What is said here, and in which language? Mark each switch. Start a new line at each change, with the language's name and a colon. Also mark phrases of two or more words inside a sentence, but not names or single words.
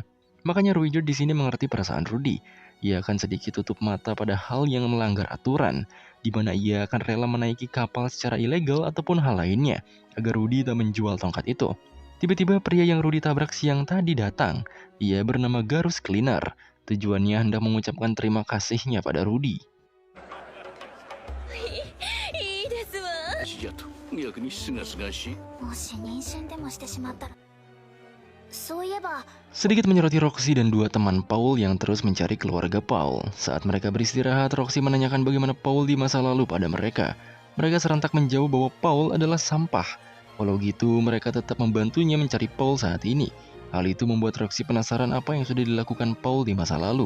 Indonesian: Makanya Ruijerd di sini mengerti perasaan Rudy. Ia akan sedikit tutup mata pada hal yang melanggar aturan, di mana ia akan rela menaiki kapal secara ilegal ataupun hal lainnya, agar Rudy tak menjual tongkat itu. Tiba-tiba pria yang Rudy tabrak siang tadi datang. Ia bernama Garus Cleaner. Tujuannya hendak mengucapkan terima kasihnya pada Rudy.
Japanese: いいですわ。死じゃと逆にすがすがしい。もし妊娠でもしてしまったら。そういえば、
Indonesian: Sedikit menyoroti Roxy dan dua teman Paul yang terus mencari keluarga Paul. Saat mereka beristirahat, Roxy menanyakan bagaimana Paul di masa lalu pada mereka. Mereka serentak menjawab bahwa Paul adalah sampah. Walau gitu, mereka tetap membantunya mencari Paul saat ini. Hal itu membuat Roxy penasaran apa yang sudah dilakukan Paul di masa lalu.